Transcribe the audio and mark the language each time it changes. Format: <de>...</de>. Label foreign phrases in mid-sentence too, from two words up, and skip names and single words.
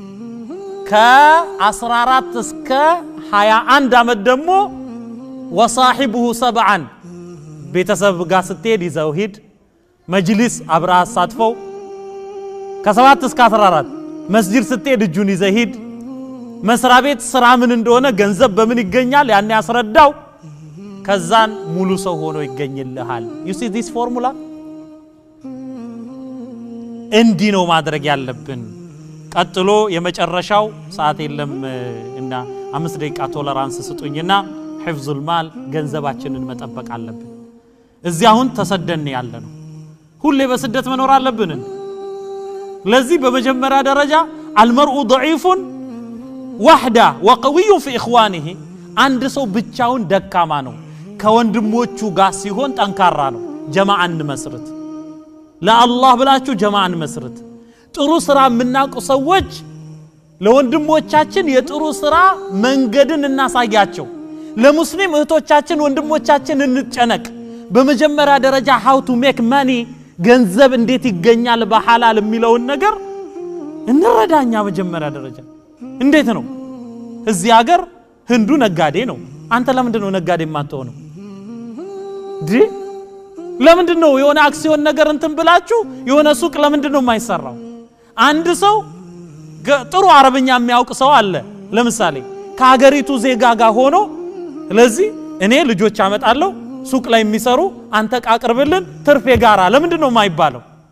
<am>ከ14 እስከ 21 አመት ደግሞ</am> <ar>وصاحبه سبعا</ar> <am>ቤተሰብ ጋር ስትሄድ ይዘው ሂድ መጅሊስ አብራ አሳትፈው ከ7 እስከ 14 መስጂድ ስትሄድ እጁን ይዘህ ሂድ መስሪያ ቤት ስራ ምን እንደሆነ ገንዘብ በምን ይገኛል ያን ያስረዳው ከዛን ሙሉ ሰው ሆኖ ይገኝልሃል</am> <en>you see this formula</en> <am>እንዲ ነው ማድረግ ያለብን ቀጥሎ የመጨረሻው ሰዓት የለም እና 5 ደቂቃ ቶለራንስ ስጡኝና</am> <ar>حفظ المال</ar> <am>ገንዘባችንን መጠበቅ አለብን እዚህ አሁን ተሰደን ያለነው ሁሌ በስደት መኖር አለብን ለዚህ በመጀመሪያ ደረጃ</am> <ar>المرء ضعيف وحده وقوي في اخوانه</ar> <am>አንድ ሰው ብቻውን ደካማ ነው ከወንድሞቹ ጋር ሲሆን ጠንካራ ነው ጀማዓን መስርት ለአላህ ብላችሁ ጀማዓን መስርት ጥሩ ስራ ምናቁ ሰዎች ለወንድሞቻችን የጥሩ ስራ መንገድን እናሳያቸው ለሙስሊም እህቶቻችን ወንድሞቻችን እንጨነቅ በመጀመሪያ ደረጃ</am> <en>how to make money</en> <am>ገንዘብ እንዴት ይገኛል በሐላል የሚለውን ነገር እንረዳኛ በመጀመሪያ ደረጃ እንዴት ነው እዚህ ሀገር ህንዱ ነጋዴ ነው አንተ ለምንድን ነው ነጋዴ ማትሆነው ዲ ለምንድን ነው የሆነ አክሲዮን ነገር እንትን ብላችሁ የሆነ ሱቅ ለምንድን ነው የማይሰራው አንድ ሰው ጥሩ አረብኛ የሚያውቅ ሰው አለ ለምሳሌ ከሀገሪቱ ዜጋ ጋር ሆኖ ስለዚህ እኔ ልጆች አመጣለሁ ሱቅ ላይ የሚሰሩ አንተ ቃቅርብልን ትርፌ ጋራ ለምንድን ነው የማይባለው</am>